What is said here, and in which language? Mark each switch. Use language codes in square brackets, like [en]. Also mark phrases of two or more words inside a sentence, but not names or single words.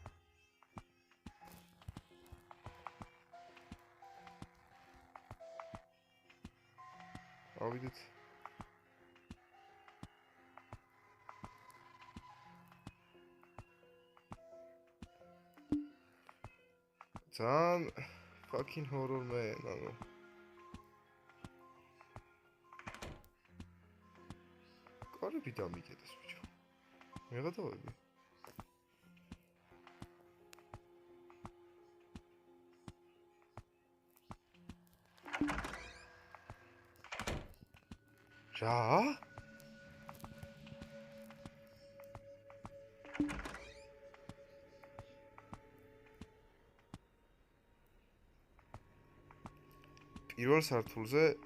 [ka] ავიდეთ ძალიან [en] fucking horror man [ka] ანუ კარები დამიკეტეს ბიჭო მე გადავედი რა პირველ სართულზე